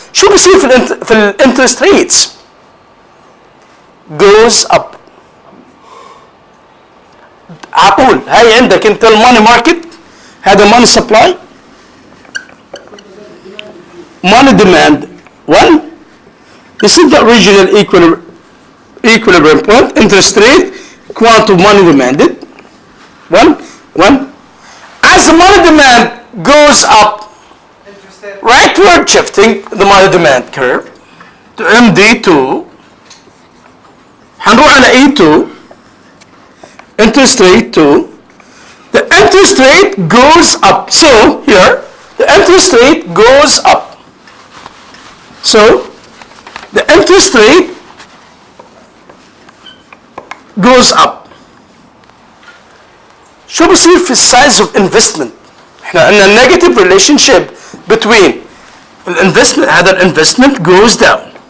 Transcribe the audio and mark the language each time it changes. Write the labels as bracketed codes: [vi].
[ar] شو بصير في الانترست ريتس؟ [en] goes up. [ar] عقول هاي عندك انت الماني ماركت، هذا ماني سبلاي، [en] money demand 1. This is the original equilibrium point. Interest rate, quantum money demanded. 1. As the money demand goes up, rightward shifting the money demand curve to MD2. [ar] هنروح على E2. [en] Interest rate 2. The interest rate goes up. So here, the interest rate goes up. So the interest rate goes up. [ar] شو بصير في السايز اوف انفستمنت؟ احنا عندنا [en] negative relationship between [ar] الانفستمنت، هذا الانفستمنت [en] goes down.